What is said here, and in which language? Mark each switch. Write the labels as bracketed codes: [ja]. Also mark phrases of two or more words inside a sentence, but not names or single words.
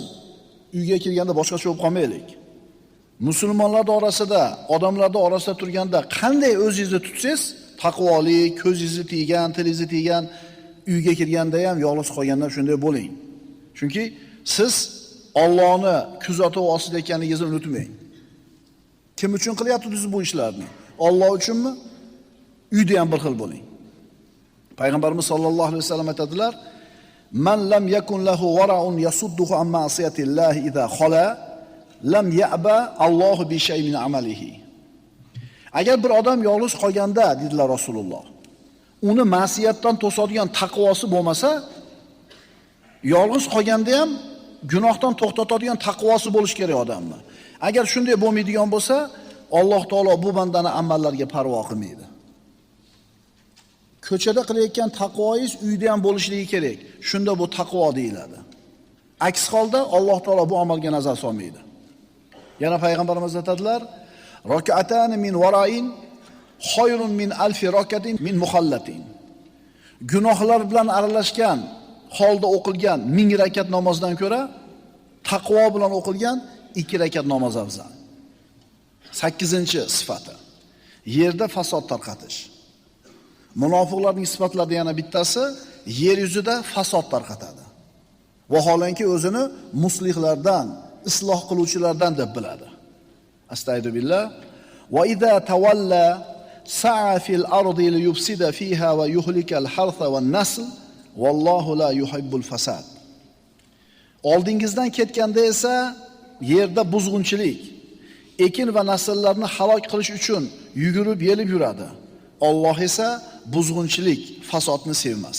[uz] Uyga kirganda boshqacha bo'lib qolmaylik. Musulmonlar orasida, odamlar orasida turganda qanday o'zingizni tutsangiz, taqvoli, ko'zingizni tiygan, tilingizni tiygan, uyga kirganda ham, yolg'iz qolganda shunday bo'ling. Chunki siz Allohni kuzatuv ostida ekanligingizni unutmang. Kim uchun qilyapsiz bu ishlarni? Alloh uchunmi? Uyda ham bir xil bo'ling. Payg'ambarimiz [ar] صلى الله عليه وسلم [uz] aytadilar: [ar] "من لم يكن له ورع يصده عن معصية الله إذا خلا لم يعبأ الله بشيء من عمله." [uz] Agar bir odam yolg'iz qolganda, dedilar Rasululloh, uni ma'siyatdan to'sadigan taqvosi bo'lmasa, yolg'iz qolganda ham gunohdan to'xtatadigan taqvosi bo'lish kerak odamni. Agar shunday bo'lmaydigan bo'lsa, Alloh taolo bu bandani amallarga parvo qilmaydi. Ko'chada qilayotgan taqvoingiz uyda ham bo'lishligi kerak. Shunda bu taqvo deyiladi. Aks holda Alloh taolo bu amalga nazar solmaydi. Yana payg'ambarimiz aytadilar: [ar] "ركعتان من ورع خير من ألف ركعة من مخلط." [uz] Gunohlar bilan aralashgan holda o'qilgan 1000 rakat namozdan ko'ra taqvo bilan o'qilgan 2 rakat namoz afzal. 8-sifati. Yerda fasod tarqatish. Munofiqlarning sifatlaridan yana bittasi yer yuzida fasod tarqatadi. Vaholanki o'zini muslihlardan, isloh qiluvchilardan deb biladi. [ar] أستغفر الله. وإذا تولى سعى في الأرض ليفسد فيها ويهلك الحرث والنسل والله لا يحب الفساد. [uz] Oldingizdan ketganda esa yerda buzg'unchilik, ekin va nasllarni halok qilish uchun yugurib yelib yuradi. Alloh esa buzg'unchilik, fasodni sevmas.